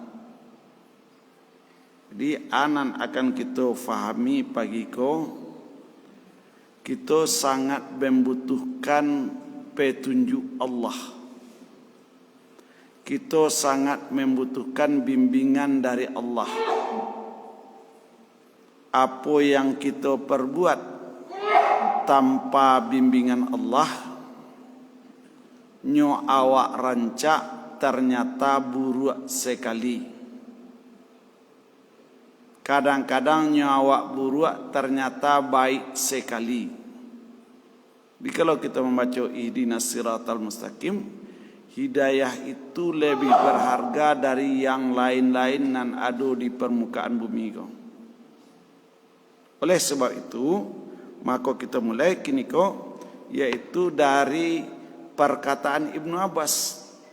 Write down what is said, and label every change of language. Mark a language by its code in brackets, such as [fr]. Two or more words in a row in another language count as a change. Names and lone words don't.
[id] Jadi anan akan kita fahami pagi ko, kita sangat membutuhkan petunjuk Allah. Kita sangat membutuhkan bimbingan dari Allah. Apa yang kita perbuat tanpa bimbingan Allah, [min] nyo awak rancak [id] ternyata buruk sekali. [min] Kadang-kadang nyo awak buruk [id] ternyata baik sekali. Jadi kalau kita membaca [ar] ihdinas siratal mustaqim, [id] hidayah itu lebih berharga dari yang lain-lain nan ada di permukaan bumi kau. Oleh sebab itu, maka kita mulai kini ko, yaitu dari perkataan Ibnu Abbas.